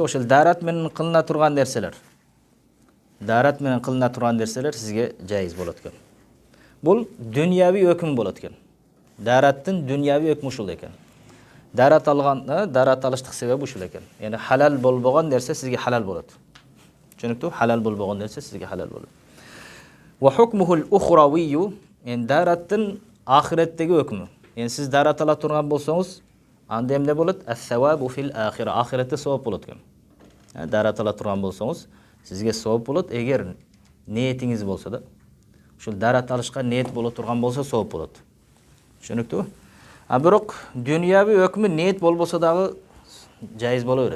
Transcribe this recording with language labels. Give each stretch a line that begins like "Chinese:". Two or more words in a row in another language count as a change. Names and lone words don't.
Kyrgyz: Ошол дарат менен кылына турган нерселер. Дарат менен кылына турган нерселер сизге жайыз болот экен. Бул дүйнөви өкүм болот экен. Дараттын дүйнөви өкмү ушул экен. Дарат алыштык себеби ушул экен. Яни халал болбогон нерсе сизге халал болот. Түшүнүктүү? Халал болбогон нерсе сизге халал болот.
Arabic: وحكمها الأخروي,
Kyrgyz: яни дараттын ахиреттеги өкмү. Яни сиз дарат ала турган болсоңуз, анда эмне болот?
Arabic: الثواب في الآخرة.
Kyrgyz: Ахиретте савап болот экен. Дарат ала турган болсоңуз, сизге савап болот. Эгер ниетиңиз болсо да, ушул дарат алышка ниет боло турган болсо савап болот. Түшүнүктүү? Бирок дүйнөви өкмү ниет болбосо дагы жайыз боло берет.